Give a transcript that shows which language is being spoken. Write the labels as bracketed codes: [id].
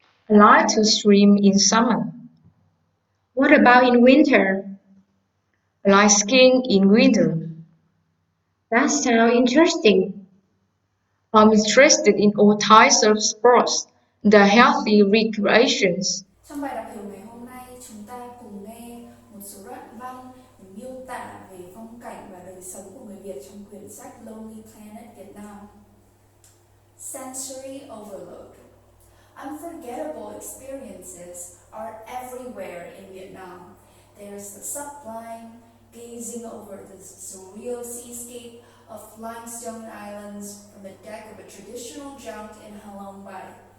[en] I like to swim in summer. What about in winter? I like skiing in winter. That sounds interesting. I'm interested in all types of sports, the healthy recreations. [vi] Trong bài đọc hiểu ngày hôm nay, chúng ta cùng nghe một số đoạn văn miêu tả về phong cảnh và đời sống của người Việt trong quyển sách Lonely Planet Việt Nam. [en] Sensory overload. Unforgettable experiences are everywhere in Vietnam. There's the sublime, gazing over the surreal seascape of limestone islands from the deck of a traditional junk in Halong Bay.